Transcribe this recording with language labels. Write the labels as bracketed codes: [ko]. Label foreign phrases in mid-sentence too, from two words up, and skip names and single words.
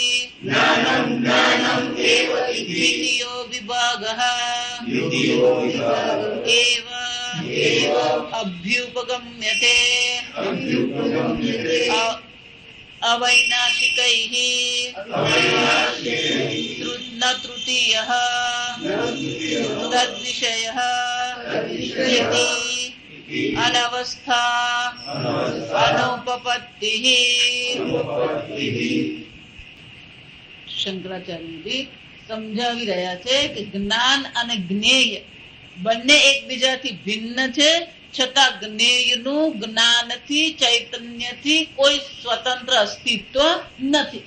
[sa] द्वितीयो विभागः एव अभ्युपगम्यते अवैनाशिकैः न तृतीयः तद्विषयः इति अनवस्था अनुपपत्तिः. [gu] શંકરાચાર્યજી સમજાવી રહ્યા છે કે જ્ઞાન અને જ્ઞેય બંને એકબીજાથી ભિન્ન છે, છતાં જ્ઞેયનું જ્ઞાનથી ચૈતન્યથી કોઈ સ્વતંત્ર અસ્તિત્વ નથી.